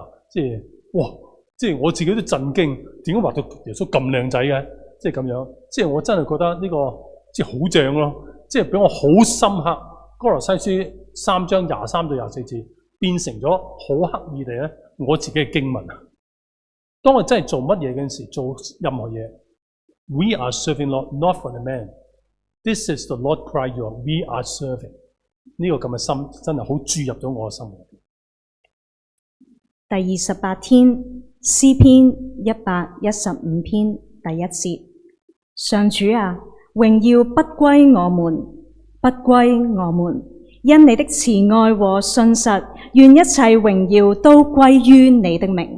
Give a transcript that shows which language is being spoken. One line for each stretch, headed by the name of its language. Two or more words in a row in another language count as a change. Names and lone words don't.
Cantonese: 即係哇，即係我自己都震驚，點解畫到耶穌咁靚仔嘅？即係咁樣，即係我真係覺得呢個即係好正咯，即係俾我好深刻。哥羅西書3章23到24節變成咗好刻意地咧，我自己嘅經文啊。當我真係做乜嘢嗰陣時，做任何嘢 ，
English: We are serving Lord, not for the man. This is the Lord Christ you are. We are serving.
Cantonese: 呢個咁嘅心真係好注入咗我嘅心。第28天，詩篇115篇第1節：上主啊，榮耀不歸我們，不歸我們，因你的慈愛和信實，願一切榮耀都歸於你的名。